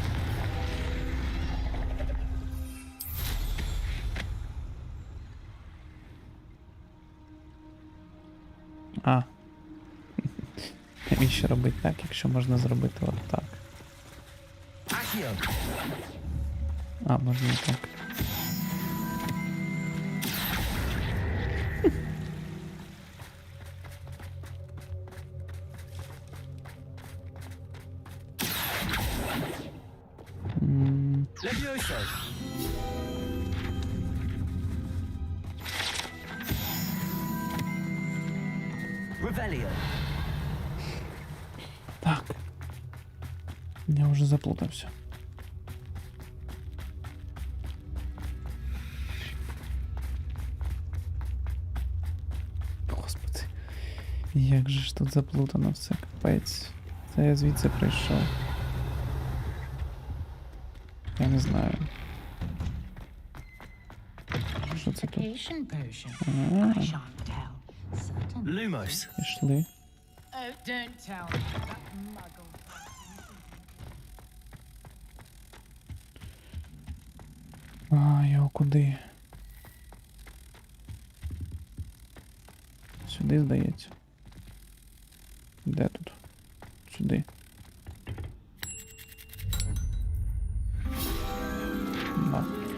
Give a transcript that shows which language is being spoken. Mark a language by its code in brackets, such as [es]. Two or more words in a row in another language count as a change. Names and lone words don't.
[uk] А. Навіщо робити так, якщо можна зробити от так? А, можна і так. Levioso. Revelio. Так. Я вже заплутався. Господи. Як же ж тут заплутано все, капець. Це я звідси прийшов. Я не знаю. Що це тут? Lumos. Пішли. [en] Oh, don't tell me that muggle. [uk] А, його куди? Сюди, здається. Де тут? Сюди. Да.